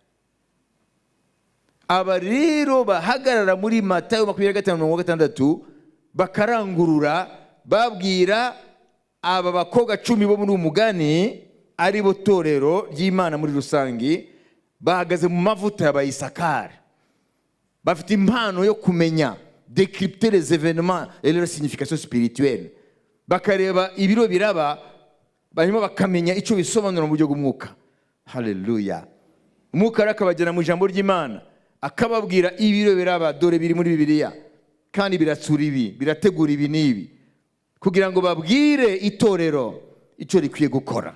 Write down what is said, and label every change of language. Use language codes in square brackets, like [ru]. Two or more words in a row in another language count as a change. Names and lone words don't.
[rw] Aba rero bahagarara muri Matayo 25:6 bakarangurura, babwira aba bakobwa 10 bo muri umugani, ari bo torero ry'Imana muri rusangi, bahagaze mu mavuta y'Abayisakari. Bafite impano yo kumenya, [fr] décrypter les événements et leur signification spirituelle. [rw] Bakareba ibiro biraba, barimo bakamenya icyo bisobanura mu buryo bw'umwuka. Haleluya. Umwuka akabagera mu ijambo ry'Imana, akababwira ibiro biraba, dore biri muri Bibiliya, kandi biratsura ibi, birategura ibi n'ibi, kugira ngo babwire itorero icyo rikwiye gukora.